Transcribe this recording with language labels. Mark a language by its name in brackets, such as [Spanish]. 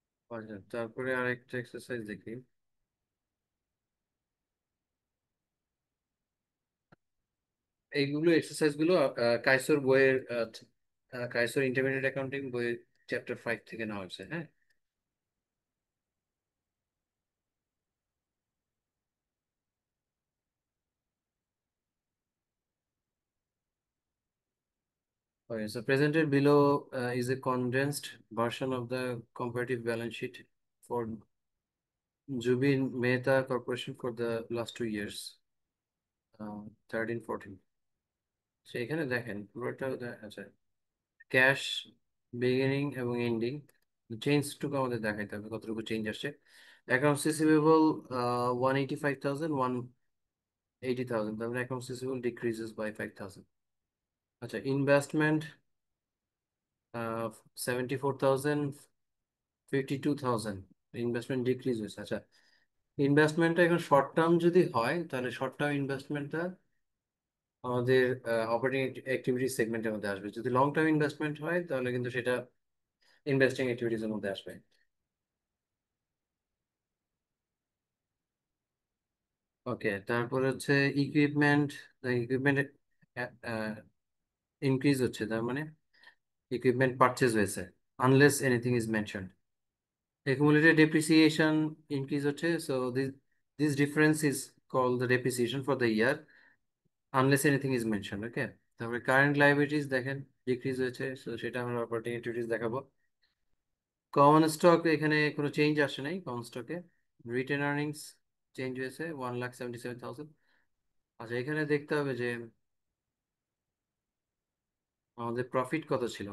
[Bangla] আচ্ছা, তারপরে আরেকটা এক্সারসাইজ দেখি। এইগুলো এক্সারসাইজ গুলো কাইসোর বইয়ের কাইসোর ইন্টারমিডিয়েট অ্যাকাউন্টিং বইয়ের চ্যাপ্টার 5 থেকে নেওয়া হয়েছে। [English] হ্যাঁ, okay, so presented below is a condensed version of the comparative balance sheet for Jubin Mehta Corporation for the last 2 years, 13, 14. [Bangla] So এখানে দেখেন পুরোটা আচ্ছা, ক্যাশ বিগিনিং এবং এন্ডিং চেঞ্জটুকু আমাদের দেখাইতে হবে, কতটুকু চেঞ্জ আসছে। অ্যাকাউন্টস রিসিভেবল 185,000, 180,000, তার মানে অ্যাকাউন্টস রিসিভেবল ডিক্রিজেস বাই 5,000। আচ্ছা, ইনভেস্টমেন্ট 74,000, 52,000, ইনভেস্টমেন্ট ডিক্রিজ হয়েছে। আচ্ছা, ইনভেস্টমেন্টটা এখন শর্ট টার্ম যদি হয় তাহলে শর্ট টার্ম ইনভেস্টমেন্টটা আমাদের অপারেটিং অ্যাক্টিভিটি সেগমেন্টের মধ্যে আসবে। যদি লং টার্ম ইনভেস্টমেন্ট হয় তাহলে কিন্তু সেটা ইনভেস্টিং অ্যাক্টিভিটিস এর মধ্যে আসবে। ওকে, তারপর হচ্ছে ইকুইপমেন্ট। ইকুইপমেন্ট ইনক্রিজ হচ্ছে, তার মানে ইকুইপমেন্ট পারচেজ হয়েছে, unless anything is mentioned. [English] Accumulated depreciation increase হচ্ছে, so this difference is called the depreciation for the year unless anything is mentioned. [Bangla] Okay, তারপরে কারেন্ট লাইবিলিটিস দেখেন ডিক্রিজ হয়েছে, so সেটা আমরা অপারেটিং অ্যাক্টিভিটিস দেখাবো। কমন স্টক এখানে কোনো চেঞ্জ আসে নাই। কমন স্টকে রিটেন আর্নিংস চেঞ্জ হয়েছে 1,77,000। আচ্ছা, এখানে দেখতে হবে যে আমাদের প্রফিট কত ছিল।